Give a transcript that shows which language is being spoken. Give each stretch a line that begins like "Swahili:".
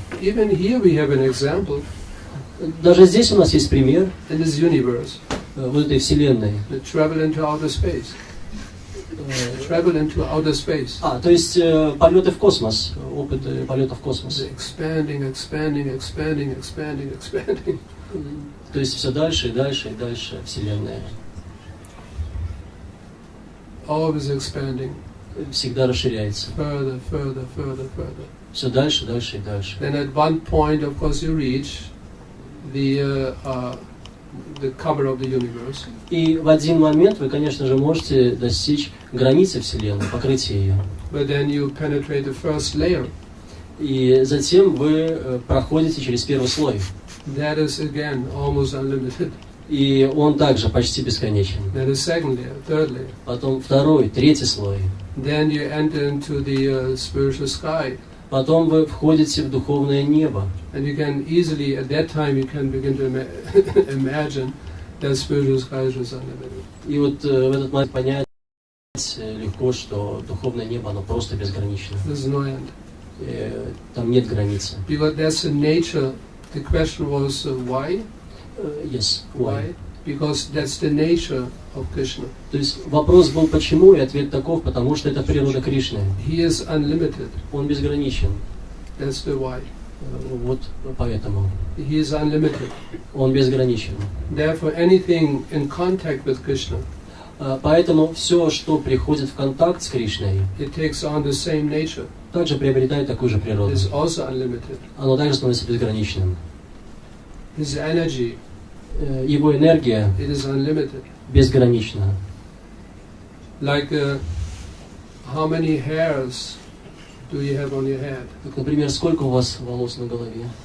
English: even here we have an example.
Russian: Даже здесь у нас есть пример.
English: In this universe.
Russian: вот этой вселенной.
English: Travel into outer space. Travel into outer space.
Russian: То есть полеты в космос, опыт полета в космос.
English: Expanding, expanding, expanding, expanding, expanding.
Russian: То есть все дальше и дальше и дальше вселенная.
English: Always expanding.
Russian: Всегда расширяется.
English: Further, further, further, further.
Russian: Все дальше, дальше и дальше.
English: Then at one point, of course, you reach the cover of the universe.
Russian: И в один момент вы, конечно же, можете достичь границы вселенной, покрытия ее.
English: But then you penetrate the first layer.
Russian: И затем вы проходите через первый слой.
English: That is again almost unlimited.
Russian: И он также почти бесконечен.
English: Then the second layer, third layer.
Russian: Потом второй, третий слой.
English: Then you enter into the spiritual sky.
Russian: Потом вы входите в духовное небо.
English: And you can easily, at that time, you can begin to imagine that spiritual sky is unlimited.
Russian: И вот в этот момент понять легко, что духовное небо, оно просто безгранично.
English: There's no end.
Russian: Там нет границы.
English: Because that's the nature. The question was why? Yes, why? Because that's the nature of Krishna.
Russian: То есть вопрос был почему, и ответ таков, потому что это природа Кришны.
English: He is unlimited.
Russian: Он безграничен.
English: That's the why.
Russian: Вот поэтому.
English: He is unlimited.
Russian: Он безграничен.
English: Therefore, anything in contact with Krishna,
Russian: поэтому все, что приходит в контакт с Кришной,
English: it takes on the same nature.
Russian: Также приобретает такую же природу.
English: It's also unlimited.
Russian: Оно также становится безграничным.
English: His energy,
Russian: его энергия
English: it is unlimited.
Russian: Безгранична.
English: Like how many hairs do you have on your head?
Russian: Как, например, сколько у вас волос на голове?